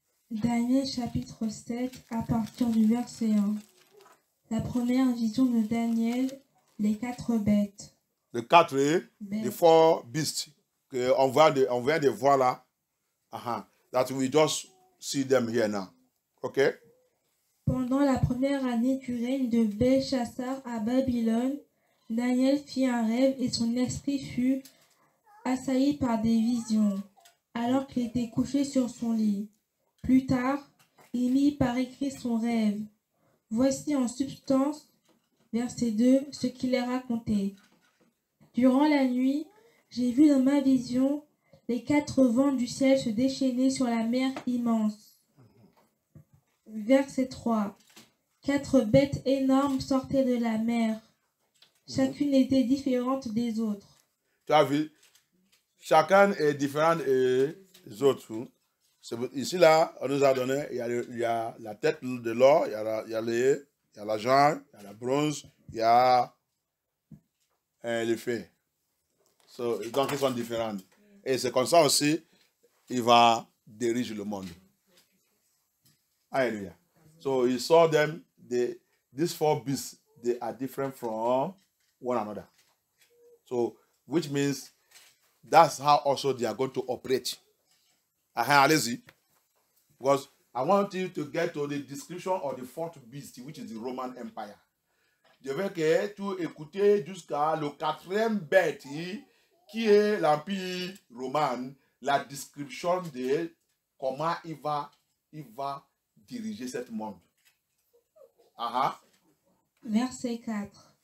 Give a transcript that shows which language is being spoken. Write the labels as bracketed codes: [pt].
[fr] Daniel chapitre 7 à partir du verset 1. La première vision de Daniel, les 4 bêtes. Les 4 [en] the 4 beasts [fr] qu'on vient de voir là. [en] That we just see them here now. Okay? [fr] Pendant la première année du règne de Belchassar à Babylone, Daniel fit un rêve et son esprit fut assailli par des visions, alors qu'il était couché sur son lit. Plus tard, il mit par écrit son rêve. Voici en substance, verset 2, ce qu'il est raconté. Durant la nuit, j'ai vu dans ma vision les 4 vents du ciel se déchaîner sur la mer immense. Verset 3. 4 bêtes énormes sortaient de la mer. Chacune était différente des autres. Tu as vu? Chacun est différent des autres. Ici, là, on nous a donné, il y a la tête de l'or, il y a l'argent, il y a la bronze, il y a le feu. Donc, ils sont différents. Et c'est comme ça aussi, il va diriger le monde. Hallelujah. [en] So, he saw them, these 4 beasts, they are different from one another. So, which means that's how also they are going to operate. [fr] Allez-y. [en] Because I want you to get to the description of the 4th beast, which is the Roman Empire. [fr] Je veux que tu écoutes jusqu'à le 4e bête, qui est l'Empire romain, la description de comment il va diriger ce monde. Verset 4.